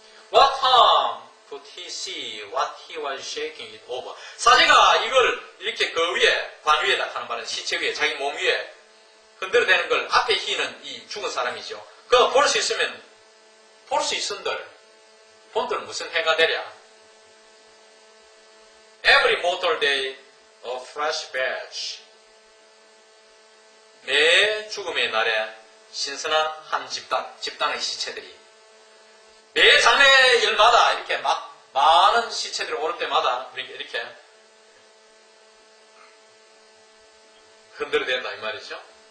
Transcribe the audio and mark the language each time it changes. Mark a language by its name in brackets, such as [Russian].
[English] What harm could he see what he was shaking it over? [Korean] 사제가 이걸 이렇게 그 위에, 관 위에다 하는 말은 시체 위에, 자기 몸 위에 흔들어대는 걸 앞에 희는 이 죽은 사람이죠. 그거 볼 수 있으면, 볼 수 있은들, 본들 무슨 해가 되랴? [English] Every mortal day, a fresh batch. [Korean] 매 죽음의 날에 신선한 한 집단의 시체들이 매 장례일마다 이렇게 막 많은 시체들이 오를 때마다 이렇게 흔들어댄다 이 말이죠.